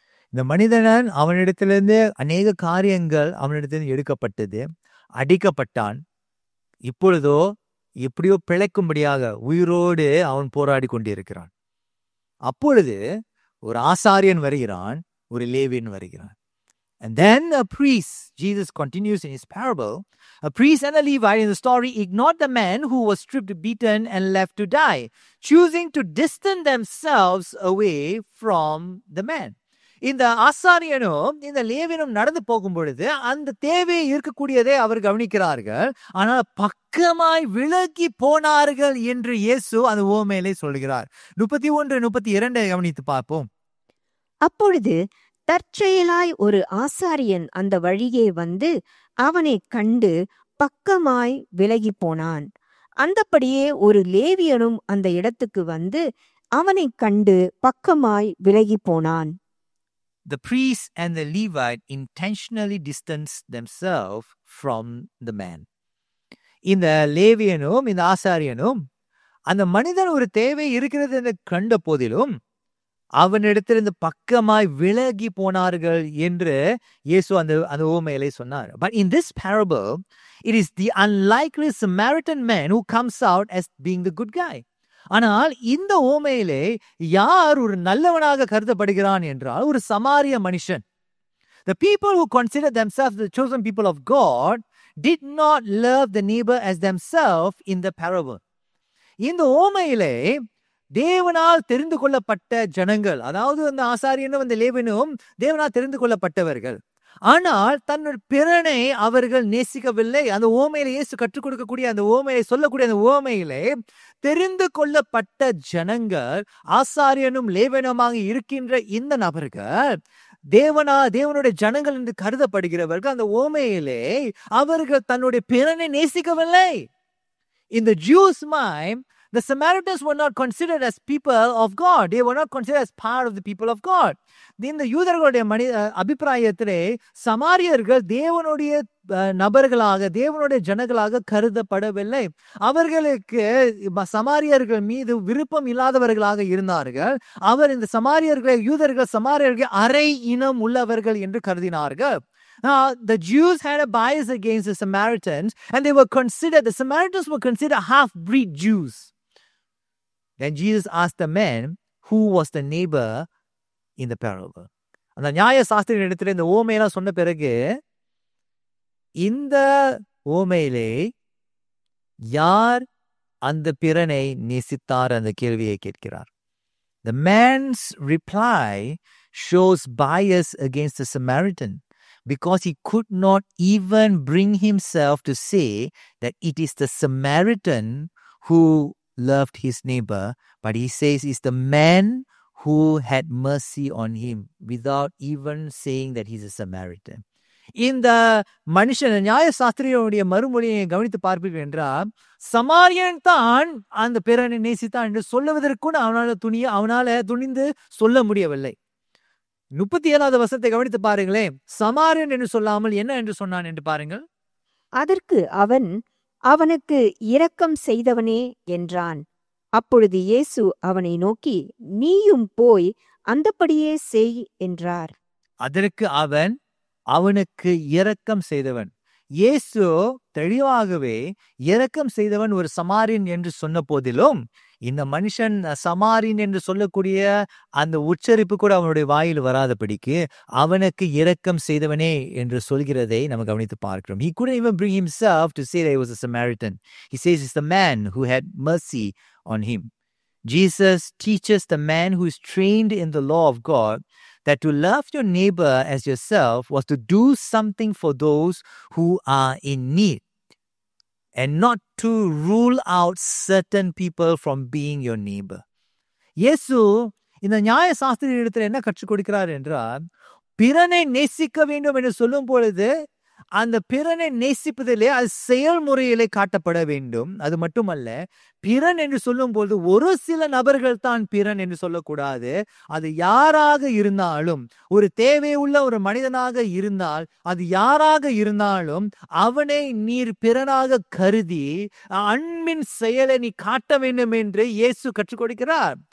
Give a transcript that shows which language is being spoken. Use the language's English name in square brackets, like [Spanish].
[Tamil] இந்த மனிதன் அவனிடத்திலிருந்து அநேக காரியங்கள் அவனிடத்திலிருந்து எடுக்கப்பட்டது. அடிக்கப்பட்டான். இப்பொழுதோ எப்படியோ பிழைக்கும்படியாக உயிரோடு அவன் போராடி கொண்டிருக்கிறான். அப்பொழுது ஒரு ஆசாரியன் வருகிறான், ஒரு லேவியன் வருகிறான். [English] And then a priest, Jesus continues in his parable, a priest and a Levite in the story ignored the man who was stripped, beaten and left to die, choosing to distance themselves away from the man. [Tamil] இந்த ஆசாரியனும் இந்த லேவியனும் நடந்து போகும் பொழுது அந்த தேவை இருக்கக்கூடியதை அவர் கவனிக்கிறார்கள். ஆனால் பக்கமாய் விலகி போனார்கள் என்று இயேசு அந்த உவமையிலே சொல்கிறார். 31, 32 கவனித்து பார்ப்போம். அப்பொழுது தற்செயலாய் ஒரு ஆசாரியன் அந்த வழியே வந்து அவனை கண்டு பக்கமாய் விலகி போனான். அந்தபடியே ஒரு லேவியனும் அந்த இடத்துக்கு வந்து அவனை கண்டு பக்கமாய் விலகி போனான். [English] The priest and the Levite intentionally distanced themselves from the man. [Tamil] இந்த லேவியனும் இந்த ஆசாரியனும் அந்த மனிதன் ஒரு தேவை இருக்கிறது என்று கண்ட போதிலும் அவனிடத்திலிருந்து பக்கமாய் விலகி போனார்கள் என்று இயேசு அந்த உவமையிலே சொன்னார். [English] But in this parable, it is the unlikely Samaritan man who comes out as being the good guy. [Tamil] ஆனால் இந்த உவமையிலே யார் ஒரு நல்லவனாக கருதப்படுகிறான் என்றால் ஒரு சமாரிய மனுஷன். [English] The people who consider themselves the chosen people of God did not love the neighbor as themselves in the parable. [Tamil] இந்த உவமையிலே தேவனால் தெரிந்து கொள்ளப்பட்ட ஜனங்கள், அதாவது அந்த ஆசாரியனும் அந்த லேவியனும் தேவனால் தெரிந்து கொள்ளப்பட்டவர்கள். ஆனால் தன்னுடைய பிறனை அவர்கள் நேசிக்கவில்லை. அந்த ஓமையிலே இயேசு கற்றுக் கொடுக்கக்கூடிய அந்த ஓமையை சொல்லக்கூடிய அந்த ஓமையிலே தெரிந்து கொள்ளப்பட்ட ஜனங்கள், ஆசாரியனும் லேவியனுமாக இருக்கின்ற இந்த நபர்கள் தேவனுடைய ஜனங்கள் என்று கருதப்படுகிறவர்கள். அந்த ஓமையிலே அவர்கள் தன்னுடைய பிறனை நேசிக்கவில்லை. [English] In the Jews' mind, the Samaritans were not considered as people of God. They were not considered as part of the people of God. [Tamil] இந்த யூதர்களுடைய அபிப்பிராயத்திலே சமாரியர்கள் தேவனுடைய நபர்களாக, தேவனுடைய ஜனங்களாக கருதப்படவில்லை. அவர்களுக்கு சமாரியர்கள் மீது விருப்பம் இல்லாதவர்களாக இருந்தார்கள். அவர் இந்த யூதர்கள் சமாரியர்கள் அரை இனம் உள்ளவர்கள் என்று கருதினார்கள். [English] The Jews had a bias against the Samaritans, and the Samaritans were considered half-breed Jews. Then Jesus asked the man who was the neighbor in the parable. [Tamil] அந்த நியாய சாஸ்திரியின் இடத்துல இந்த ஓமையெல்லாம் சொன்ன பிறகு இந்த ஓமையிலே யார் அந்த பிறனை நேசித்தார் அந்த கேள்வியை கேட்கிறார். [English] The man's reply shows bias against the Samaritan, because he could not even bring himself to say that it is the Samaritan who loved his neighbor, but he says it's the man who had mercy on him without even saying that he's a Samaritan. [Tamil] இந்த மனுஷன் நியாய சாஸ்திரியுடைய மறுமொழியை கவனித்து பார்ப்பீர்கள் என்றால், சமாரியன் தான் அந்த பிறனை நேசித்தான் என்று சொல்லுவதற்கும் அவனால துணிந்து சொல்ல முடியவில்லை. 37வது வசனத்தை கவனித்து பாருங்களேன். சமாரியன் என்று சொல்லாமல் என்ன என்று சொன்னான் என்று பாருங்கள். அதற்கு அவன், அவனுக்கு இரக்கம் செய்தவனே என்றான். அப்பொழுது இயேசு அவனை நோக்கி, நீயும் போய் அந்தபடியே செய் என்றார். அதற்கு அவன், அவனுக்கு இரக்கம் செய்தவன். இயேசு தெளிவாகவே இரக்கம் செய்தவன் ஒரு சமாரியன் என்று சொன்ன போதிலும் இந்த மனுஷன் சமாரியன் என்று சொல்லக்கூடிய அந்த உச்சரிப்பு கூட அவனுடைய வாயில் வராதபடிக்கு அவனுக்கு இரக்கம் செய்தவனே என்று சொல்கிறதை நம்ம கவனித்து பார்க்கிறோம். [English] He couldn't even bring himself to say that he was a Samaritan. He says it's the man who had mercy on him. Jesus teaches the man who is trained in the law of God that to love your neighbor as yourself was to do something for those who are in need, and not to rule out certain people from being your neighbor. [Tamil] இயேசு இந்த நியாய சாஸ்திரி இடத்துல என்ன கற்றுக் கொடுக்கிறார் என்றால், பிறனை நேசிக்க வேண்டும் என்று சொல்லும் பொழுது அந்த பிறனை நேசிப்பதிலே அது செயல்முறையிலே காட்டப்பட வேண்டும். அது மட்டுமல்ல, பிறன் என்று சொல்லும் பொழுது ஒரு சில நபர்கள் தான் பிறன் என்று சொல்லக்கூடாது. அது யாராக இருந்தாலும், ஒரு தேவையுள்ள ஒரு மனிதனாக இருந்தால், அது யாராக இருந்தாலும் அவனை நீர் பிறனாக கருதி அன்பின் செயலை நீ காட்ட வேண்டும் என்று இயேசு கற்றுக் கொடுக்கிறார்.